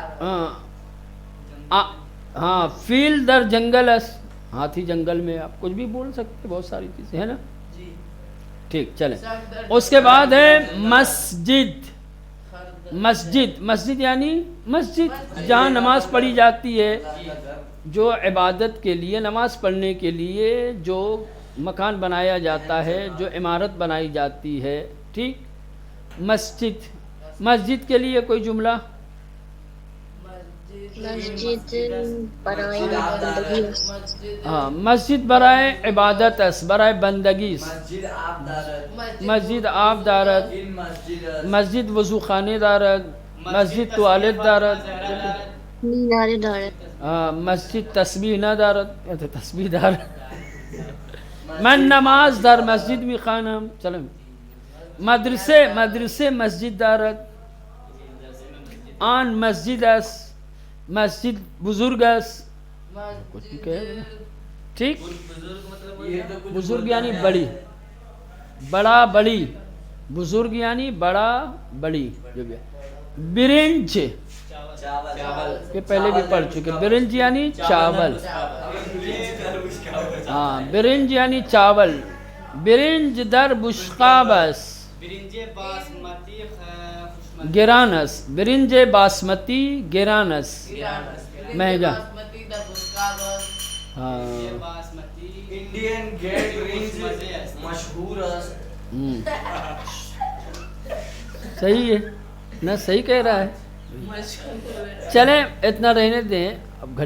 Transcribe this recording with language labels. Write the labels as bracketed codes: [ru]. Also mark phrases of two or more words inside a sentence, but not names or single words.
[ur] ہاں، ہاں، [fa] فیل در جنگل اس، [ur] ہاتھی جنگل میں، آپ کچھ بھی بول سکتے ہیں، بہت ساری چیزیں ہیں نا، ٹھیک، چلیں، اس کے بعد ہے مسجد، مسجد، مسجد یعنی مسجد جہاں نماز پڑھی جاتی ہے، جو عبادت کے لیے، نماز پڑھنے کے لیے جو مکان بنایا جاتا ہے، جو عمارت بنائی جاتی ہے، ٹھیک. مسجد، مسجد کے لیے کوئی جملہ؟ [fa] مسجد برائے بندگی است. ہاں، مسجد برائے عبادت است، برائے بندگی است. مسجد آپ دارد. مسجد آب دارد، این مسجد مسجد وضو خانه دارد، مسجد توالت دارد. مینار دارد. مسجد تسبیح ندارد، یا تو تسبیح دارد. من نماز در مسجد میخوانم. چلو. مدرسه مسجد دارد. آن مسجد است، مسجد بزرگ است. [ur] کچھ بھی کہے، ٹھیک. یہ تو کچھ بزرگ بولتا یعنی ہے. بڑی، بڑا بڑی، بزرگ یعنی بڑا بڑی. جو بھی ہے. برنج، چاول. یہ پہلے بھی پڑھ چکے. برنج یعنی چاول. ہاں، برنج یعنی چاول. [fa] برنج در بشقاب است، برنج باسمتی گران است. برنج باسمتی گران است، [ur] مہنگا. ہاں. [fa] باسمتی انڈین گیٹ برنج مشہور است. [ur] صحیح ہے نا، صحیح کہہ رہا ہے. چلیں اتنا رہنے دیں. اب